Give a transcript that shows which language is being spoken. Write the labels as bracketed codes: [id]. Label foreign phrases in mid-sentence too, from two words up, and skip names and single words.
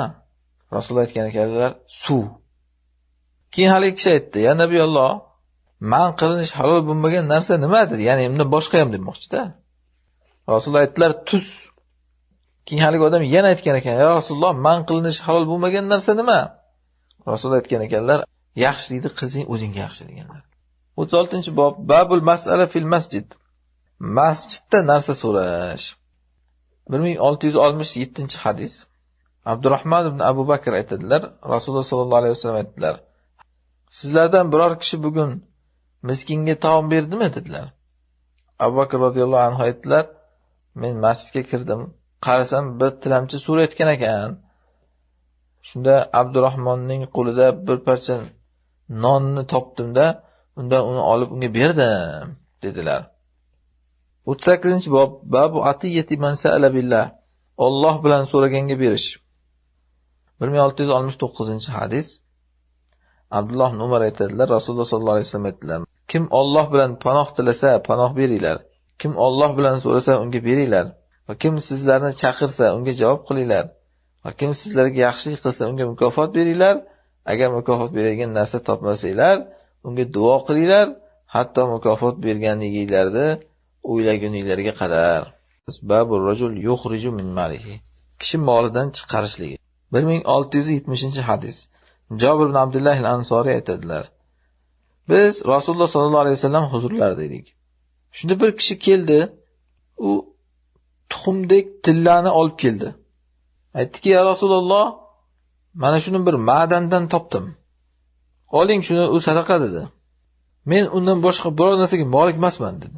[uz] Rasululloh aytgan ekanlar, suv. Keyin hali kishi aytdi, [ar] يا نبي الله, [uz] man qilinish halol bo'lmagan narsa nima dedi? Ya'ni undan boshqa ham demoqchi-da. Rasululloh aytdilar, tuz. Keyin hali odam yana aytgan ekan, [ar] يا رسول الله, [uz] man qilinish halol bo'lmagan narsa nima? Rasululloh aytgan ekanlar, yaxshilikni qilsang o'zingga yaxshi deganlar. 36-bob [ar] باب المسألة في المسجد. [uz] Masjidda narsa so'rash. 1667-hadis. Abdurrahmon ibn Abu Bakr aytadilar, Rasululloh [ar] صلى الله عليه وسلم [uz] aytdilar: "Sizlardan biror kishi bugun miskinga taom berdimi?" dedilar. Abu Bakr [ar] رضي الله عنه [uz] aytdilar: "Men masjidga kirdim, qarasam bir tilamchi so'rayotgan ekan. Shunda Abdurrahmonning qo'lida bir parcha nonni topdim-da, undan uni olib unga berdim" dedilar. 38-bob [ar] باب عطية من سأل بالله. [uz] Alloh bilan so'raganga berish. 1669-hadis. Abdulloh ibn Umar aytadilar, Rasululloh [ar] صلى الله عليه وسلم [uz] aytdilar: "Kim Alloh bilan panoh tilasa, panoh beringlar. Kim Alloh bilan so'rasa, unga beringlar. Va kim sizlarni chaqirsa, unga javob qilinglar. Va kim sizlarga yaxshilik qilsa, unga mukofot beringlar. Agar mukofot beradigan narsa topmasanglar, unga duo qilinglar, hatto mukofot berganliklarini o'ylaguninglarga qadar." [ar] باب الرجل يخرج من ماله. [uz] Kishi molidan chiqarishligi. 1670-hadis. Jabir ibn Abdullah al-Ansori aytadilar: "Biz Rasululloh [ar] صلى الله عليه وسلم [uz] huzurlarida edik. Shunda bir kishi keldi, u tuxumdek tillani olib keldi. Aytdiki, [ar] يا رسول الله, [uz] mana shuni bir ma'dandan topdim. Oling shuni, u sadaqa dedi. Men undan boshqa biror narsaga molik emasman" dedi.